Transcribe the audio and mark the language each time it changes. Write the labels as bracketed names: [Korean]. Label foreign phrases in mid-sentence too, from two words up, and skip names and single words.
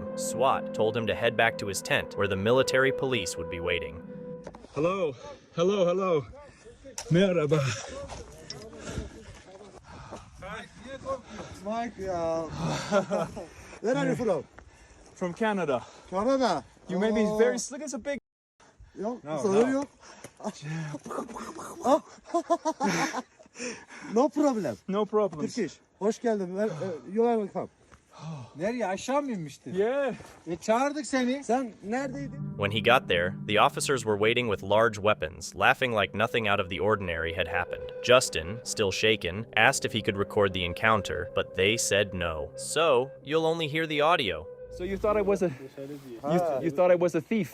[English] Swat told him to head back to his tent, where the military police would be waiting. Hello, hello, hello. Merhaba. Mike, where are you from? From Canada. Canada. You made me very slick as a big. [Turkish] Yok, [English] No, [Turkish] sorun [English] no. [Turkish] yok. [English] No problem. No problem. [Turkish] Turkish. Hoş geldin. [English] You are welcome. [Turkish] Nereye? Aşağı mı inmiştin? [English] Yeah. [Turkish] Çağırdık seni. Sen neredeydin? [English] When he got there, the officers were waiting with large weapons, laughing like nothing out of the ordinary had happened. Justin, still shaken, asked if he could record the encounter, but they said no. So, you'll only hear the audio. So you thought I was a you thought I was a thief?